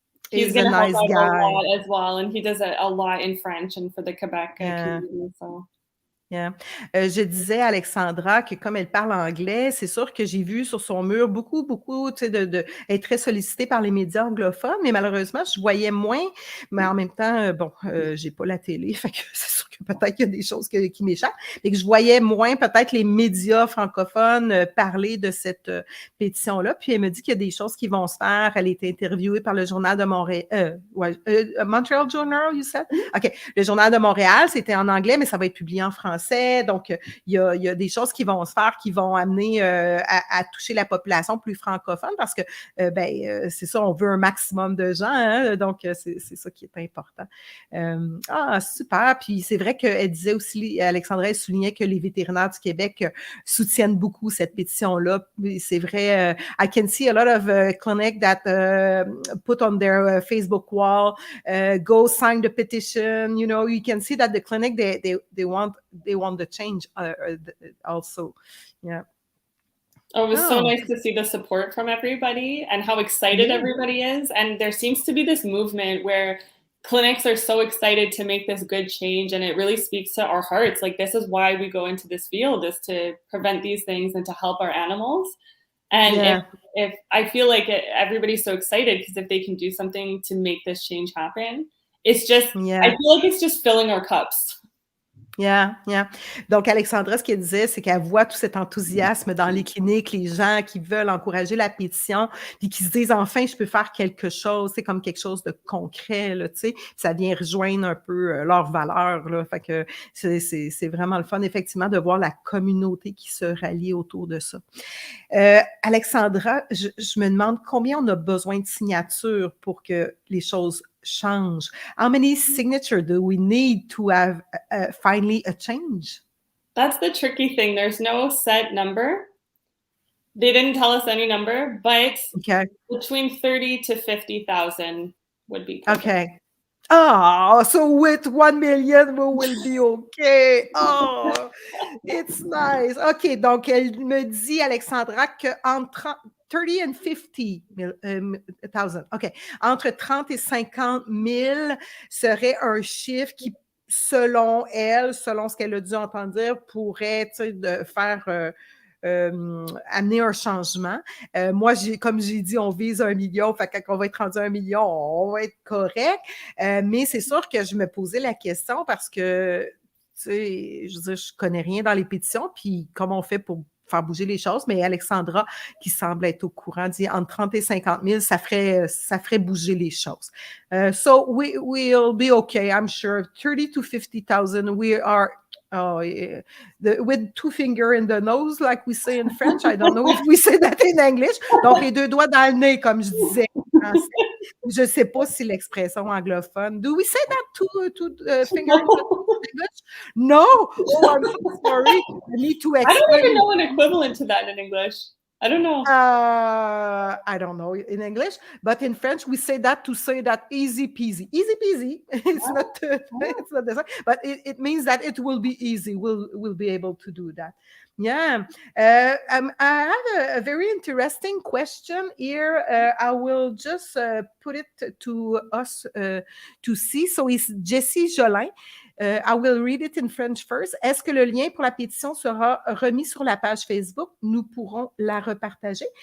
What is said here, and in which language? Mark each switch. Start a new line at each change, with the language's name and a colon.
English: He's going to help out a lot as well. And he does a lot in French and for the Quebec community. So.
French: Je disais à Alexandra que comme elle parle anglais, c'est sûr que j'ai vu sur son mur beaucoup, tu sais, être très sollicitée par les médias anglophones, mais malheureusement, je voyais moins, mais en même temps, j'ai pas la télé, fait que c'est sûr que peut-être qu'il y a des choses qui m'échappent, mais que je voyais moins peut-être les médias francophones parler de cette pétition-là, puis elle me dit qu'il y a des choses qui vont se faire. Elle a été interviewée par le Journal de Montréal, Montreal Journal,
English: you said?
French: OK, le Journal de Montréal, c'était en anglais, mais ça va être publié en français. Donc, il y a des choses qui vont se faire qui vont amener à toucher la population plus francophone parce que, c'est ça, on veut un maximum de gens. Hein, donc, c'est ça qui est important. Super. Puis, c'est vrai qu'elle disait aussi, Alexandra, elle soulignait que les vétérinaires du Québec soutiennent beaucoup cette pétition-là. C'est vrai,
English: I can see a lot of clinics that put on their Facebook wall, go sign the petition. You know, you can see that the clinic, they want the change also. Yeah. Oh, it was so nice to see the support from everybody and how excited everybody is. And there seems to be this movement where clinics are so excited to make this good change, and it really speaks to our hearts. Like, this is why we go into this field, is to prevent these things and to help our animals. And if I feel like everybody's so excited because if they can do something to make this change happen, it's just, I feel like it's just filling our cups.
French: Donc, Alexandra, ce qu'elle disait, c'est qu'elle voit tout cet enthousiasme dans les cliniques, les gens qui veulent encourager la pétition, puis qui se disent, enfin, je peux faire quelque chose, c'est comme quelque chose de concret, là, tu sais, ça vient rejoindre un peu leurs valeurs, là, fait que c'est vraiment le fun, effectivement, de voir la communauté qui se rallie autour de ça. Alexandra, je me demande combien on a besoin de signatures pour que les choses change.
English: How many signatures do we need to have finally a change? That's the tricky thing. There's no set number. They didn't tell us any number, but between 30 to 50,000 would be perfect. Okay. Oh, so with 1 million, we will be okay. Oh, it's nice.
French: OK, donc elle me dit, Alexandra, qu'entre 30 and 50,000. OK. Entre 30 et 50 000 serait un chiffre qui, selon elle, selon ce qu'elle a dû entendre dire, pourrait de faire amener un changement. Moi, comme j'ai dit, on vise 1 million. Fait que quand on va être rendu à 1 million, on va être correct. Mais c'est sûr que je me posais la question parce que, tu sais, je veux dire, je connais rien dans les pétitions. Puis comment on fait pour faire bouger les choses, mais Alexandra, qui semble être au courant, dit entre 30 et 50 000, ça ferait bouger les choses.
English: So we'll be okay, I'm sure. 30 to 50,000, we are with 2 fingers in the nose, like we say in French. I don't know if we say that in English.
French: Donc, les 2 doigts dans le nez, comme je disais en français. Je ne sais pas si l'expression anglophone.
English: Do we say that two fingers in the English? No. Oh, I'm so sorry. I need to explain. I don't even know an equivalent to that in English. I don't know. I don't know in English, but in French we say that to say that easy peasy. Easy peasy. It's not the same, but it means that it will be easy. We'll be able to do that. Yeah. I have a very interesting question here. I will just put it to us to see. So it's Jessie Jolin. I will read it in French first.
French: Est-ce que le lien pour la pétition sera remis sur la page Facebook? Nous pourrons la repartager.